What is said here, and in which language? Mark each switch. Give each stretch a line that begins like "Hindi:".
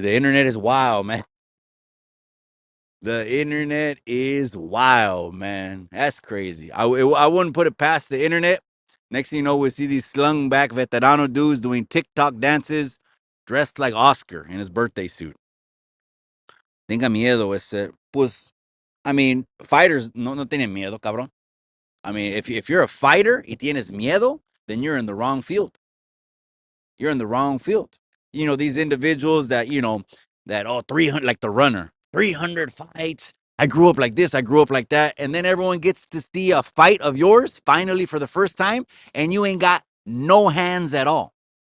English: The internet is wild, man. The internet is wild, man. That's crazy. I wouldn't put it past the internet. Next thing you know, we see these slung back veterano dudes doing TikTok dances dressed like Oscar in his birthday suit.
Spanish: Tenga miedo ese. Pues,
English: I mean, fighters
Spanish: no tienen miedo, cabrón.
English: I mean, if you're a fighter
Spanish: y tienes miedo,
English: then you're in the wrong field. You're in the wrong field. These individuals that 300, like the runner, 300 fights. I grew up like this, I grew up like that. And then everyone gets to see a fight of yours finally for the first time, and you ain't got no hands at all.